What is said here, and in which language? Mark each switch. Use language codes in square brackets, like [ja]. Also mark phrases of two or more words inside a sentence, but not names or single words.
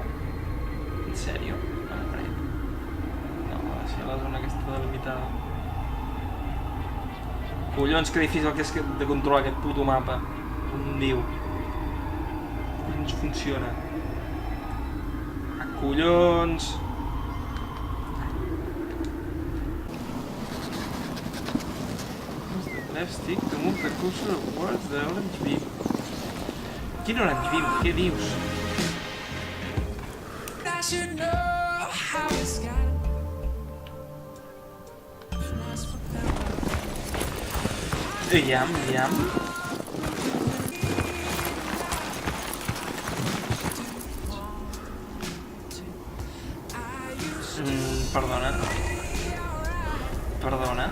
[ca] En sèrio? No m'ho crec. No, ha de ser la zona aquesta delimitada. Collons, que difícil que és de controlar aquest puto mapa. Com diu. Collons funciona. Ah, collons! [en] Left stick to move the cursor towards the orange beam. [ca] Quin [en] orange beam? [ca] Què dius? Aviam. Perdona.